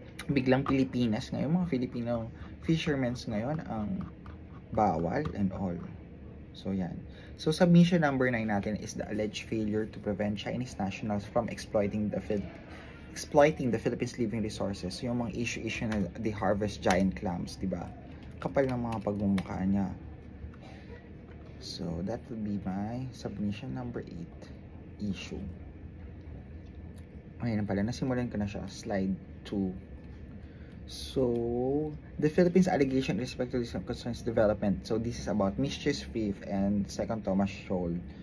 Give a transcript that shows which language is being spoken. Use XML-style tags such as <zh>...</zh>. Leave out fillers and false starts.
<tl>Biglang Pilipinas ngayon, mga Filipino fishermen ngayon ang bawal and all. So, yan.</tl> <en>So, submission number 9 natin is the alleged failure to prevent Chinese nationals from exploiting the Philippines' living resources.</en> <tl>So, yung mga issue na</tl> <en>they harvest giant clams,</en> <tl>di ba? Kapal ng mga pagmumukha niya.</tl> <en>So, that would be my submission number 8 issue.</en> <tl>Ayun na pala, nasimulan ko na siya.</tl> <en>Slide 2. So, the Philippines allegation with respect to this concerns development. So, this is about Mistress Reef and Second Thomas Shoal.</en>